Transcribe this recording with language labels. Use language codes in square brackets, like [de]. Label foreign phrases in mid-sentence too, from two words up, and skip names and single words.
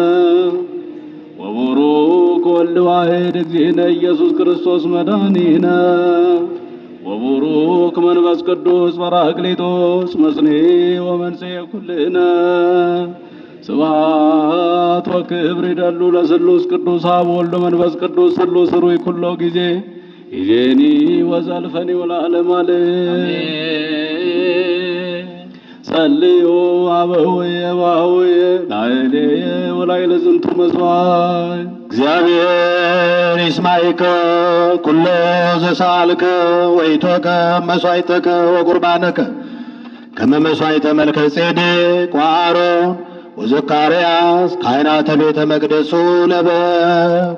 [gez] ወቡሩክ ወልድ ዋሕድ እግዚእነ ኢየሱስ ክርስቶስ መድኃኒነ ወቡሩክ መንፈስ ቅዱስ ጰራቅሊጦስ መጽንዔ ወመንጽኤ ኩልነ ስብሐት ወክብር ይደሉ ለስሉስ ቅዱስ አብ ወልድ መንፈስ ቅዱስ ስሉስ ሩይ ኩሎ ጊዜ ይዜኒ ወዘልፈኒ ወለዓለመ ዓለም ጸልዩ አበውየ ወአቡየ ላዕሌየ ወላዕለ ዝንቱ መሥዋዕት እግዚአብሔር ይስማዕከ ኩሎ ዘሰአልከ ወኢቶከ መሥዋዕተከ ወቁርባነከ ከመ መሥዋዕተ መልከ ጼዴቅ ወአሮን ወዘካርያስ ካህናተ ቤተ መቅደሱ ለበኩ